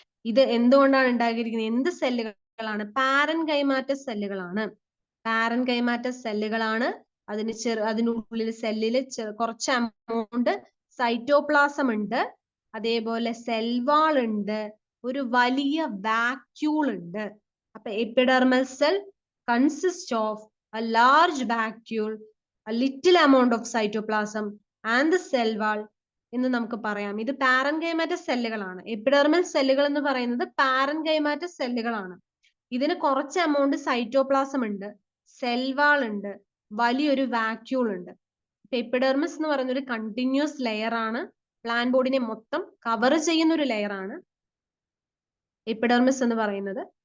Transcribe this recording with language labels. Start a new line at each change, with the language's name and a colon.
Malayalam: ഇത് എന്തുകൊണ്ടാണ് ഉണ്ടാക്കിയിരിക്കുന്നത്? എന്ത് സെല്ലുകളാണ്? പാരൻ കൈമാറ്റ സെല്ലുകളാണ്. പാരൻ കൈമാറ്റ സെല്ലുകളാണ്. അതിനുള്ളിൽ സെല്ലിൽ കുറച്ച് എമൗണ്ട് സൈറ്റോപ്ലാസം ഉണ്ട്, അതേപോലെ സെൽവാൾ ഉണ്ട്, ഒരു വലിയ വാക്യൂൾ ഉണ്ട്.
English: അപ്പൊ epidermal cell consist of a large vacuole, a little amount of cytoplasm and the cell wall
Malayalam: എന്ന് നമുക്ക് പറയാം. ഇത് പാരൻകൈമാറ്റസ് സെല്ലുകളാണ്. എപ്പിഡെർമൽ സെല്ലുകൾ എന്ന് പറയുന്നത് പാരൻകൈമാറ്റസ് സെല്ലുകളാണ്. ഇതിന് കുറച്ച് എമൗണ്ട് സൈറ്റോപ്ലാസം ഉണ്ട്, സെൽ വാൾ ഉണ്ട്, വലിയൊരു വാക്യൂൾ ഉണ്ട്. എപ്പിഡെർമിസ് എന്ന് പറയുന്ന ഒരു കണ്ടിന്യൂസ് ലെയർ ആണ്, പ്ലാൻ ബോഡിനെ മൊത്തം കവർ ചെയ്യുന്ന ഒരു ലെയർ ആണ് എപ്പിഡെർമിസ് എന്ന് പറയുന്നത്.